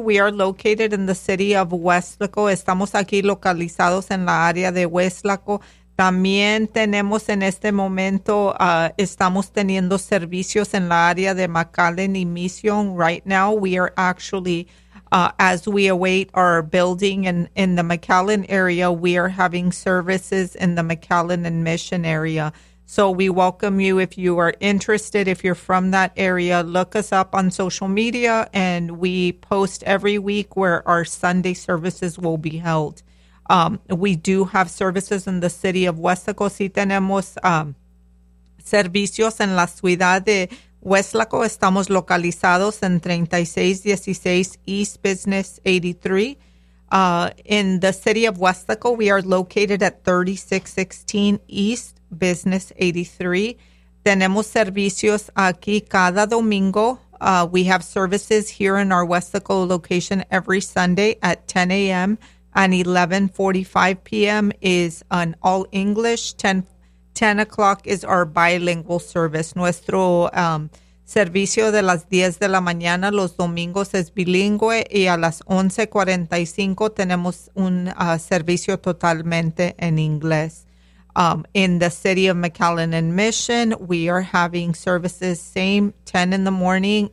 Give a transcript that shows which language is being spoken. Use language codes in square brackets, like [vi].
[en] We are located in the city of Weslaco. [es] Estamos aquí localizados en la área de Weslaco. También tenemos en este momento, estamos teniendo servicios en la área de McAllen y Mission. [en] Right now, we are actually, as we await our building in the McAllen area, we are having services in the McAllen and Mission area. So we welcome you if you are interested, if you're from that area, look us up on social media and we post every week where our Sunday services will be held. We do have services in the city of Weslaco. [es] Sí tenemos servicios en la ciudad de Weslaco. Estamos localizados en 3616 East Business 83. [en] In the city of Weslaco, we are located at 3616 East Business 83. [es] Tenemos servicios aquí cada domingo. [en] We have services here in our Weslaco location every Sunday at 10 a.m., and 11:45 p.m. is an all English. 10 o'clock is our bilingual service. [es] Nuestro servicio de las 10 de la mañana los domingos es bilingüe y a las 11:45 tenemos un servicio totalmente en inglés. [en] In the city of McAllen and Mission, we are having services same 10 in the morning.